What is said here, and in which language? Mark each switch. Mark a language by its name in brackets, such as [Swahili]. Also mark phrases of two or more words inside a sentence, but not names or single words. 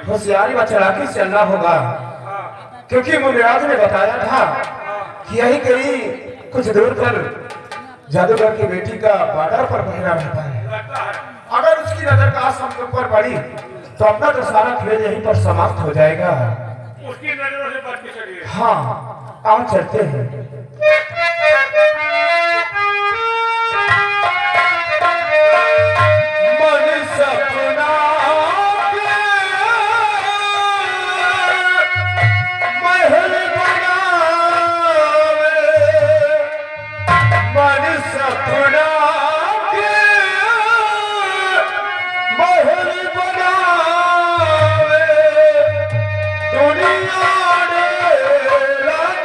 [Hindi] होशियारी व चलाकी से चलना होगा, क्योंकि मुनिराज ने बताया था कि यही कहीं कुछ दूर पर जादूगर की बेटी का बॉर्डर पर पहना रहता है। अगर उसकी नजर का हम के ऊपर पड़ी तो अपना तो सारा खेल यहीं पर समाप्त हो जाएगा। उसकी नजरों से बच के चलिए। हाँ, आओ चलते हैं। [Marwari (India)] मन सपना महल बनावे, मन सपना महल बनावे, दुनिया रे